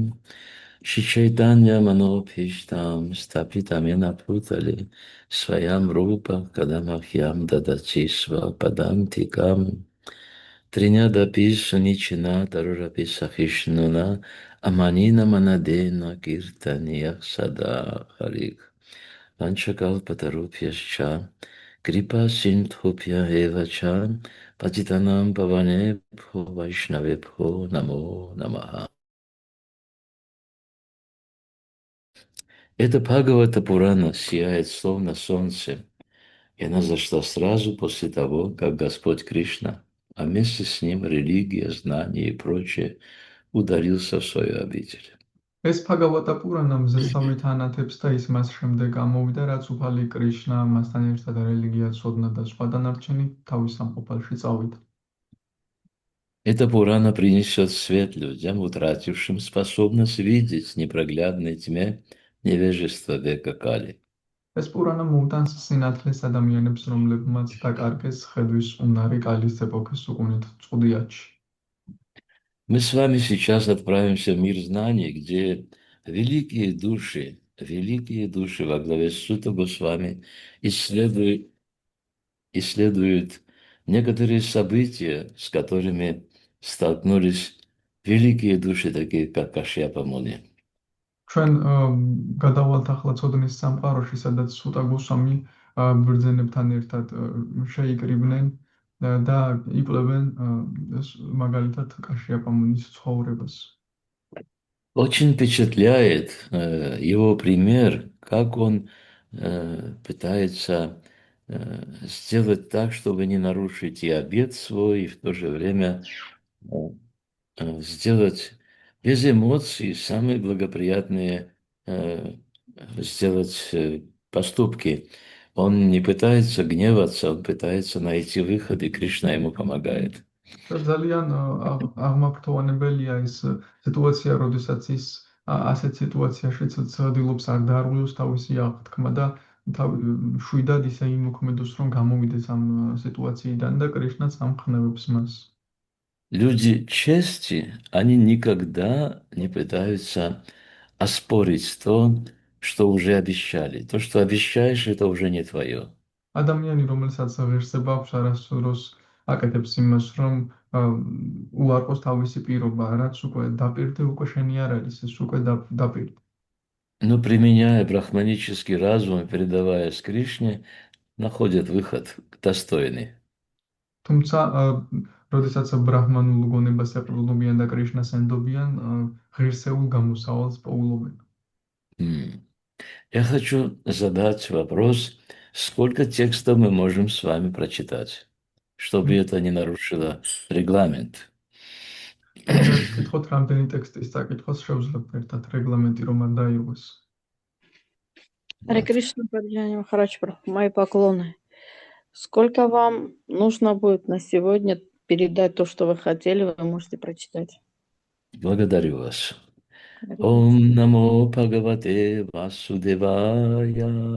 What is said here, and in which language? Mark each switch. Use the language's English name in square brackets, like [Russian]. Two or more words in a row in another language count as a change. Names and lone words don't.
[Sanskrit] श्रीचैतन्य मनोऽभीष्टं स्थापितं येन भूतले स्वयं रूपः कदा मह्यं ददाति स्व पदान्तिकम् तृणाद अपि सुनीचेन तरोर अपि सहिष्णुना अमानिना मानदेन कीर्तनीयः सदा हरिः वाञ्छाकल्पतरुभ्यश्च कृपा सिन्धुभ्य एव च पतितानां पावनेभ्यो वैष्णवेभ्यो नमो नमः. [Russian] Эта Бхагавата Пурана сияет словно солнце, и она зашла сразу после того, как Господь Кришна, а вместе с ним религия, знания и прочее, ударился в свою обитель. [Georgian] ეს ფაგავატა პურანა მზესალმით ანათებს და ის მას შემდეგ ამოვიდა, რაც უფალი კრიშნა მასთან ერთად რელიგია ცოდნა და სხვა დანარჩენი თავის სამყოფალში წავიდა. [Russian] Эта Пурана принесет свет людям, утратившим способность видеть в непроглядной тьме невежества века Кали. [Georgian] ეს პურანა მოუტანს სინათლეს ადამიანებს, რომლებმაც დაკარგეს ხედვის უნარი კალის ეპოქის უყუნით წყუდიათში. [Russian] Мы с вами сейчас отправимся в мир знаний, где великие души во главе с Сута Госвами исследуют некоторые события, с которыми столкнулись великие души, такие как Кашьяпа Муни. [Georgian] ჩვენ გადავალთ ახლა ცოდნის სამყაროში, სადაც სუტა გოსვამი ბრძენებთან ერთად შეიკრიბნენ და იკვლევენ მაგალითად კაშიაპა მუნის ცხოვრებას. [Russian] Очень впечатляет его пример, как он пытается сделать так, чтобы не нарушить и обет свой, и в то же время э, сделать без эмоций самые благоприятные сделать поступки. Он не пытается гневаться, он пытается найти выход, и Кришна ему помогает. [Georgian] და ძალიან აღმაფრთოვანებელია ეს სიტუაცია, როდესაც ის ასეთ სიტუაციაშიც ცდილობს არ დაარღვიოს თავისი აღთქმა და შვიდად ისე იმოქმედოს, რომ გამოვიდეს ამ სიტუაციიდან და კრიშნაც ამხნევებს მას. [Russian] Люди чести, они никогда не пытаются оспорить то, что уже обещали. То, что обещаешь, это уже не твое. [Georgian] ადამიანი, რომელსაც ღირსება აქვს, არასდროს აკეთებს იმას, რომ უარყოს თავისი პირობა, რაც უკვე დაპირდე, უკვე შენი არ არის, ეს უკვე დაპირდე. [Russian] Но применяя брахманический разум и передаваясь Кришне, находят выход достойный. [Georgian] თუმცა, როდესაც ბრაჰმანულ გონებას ეყრდნობიან და კრიშნას ენდობიან, ღირსეულ გამოსავალს პოულობენ. [Russian] Я хочу задать вопрос, сколько текстов мы можем с вами прочитать, чтобы это не нарушило регламент. [Georgian] მინდა გითხოთ, რამდენი ტექსტის საკითხოს შევძლებთ ერთად რეგლამენტი რომ არ დაიღოს. [Sanskrit] हरे कृष्ण, [Russian] Парджани Махарадж Прабху, мои поклоны. Сколько вам нужно будет на сегодня передать то, что вы хотели, вы можете прочитать. Благодарю вас. Харе [Sanskrit] ॐ नमो भगवते वासुदेवाय.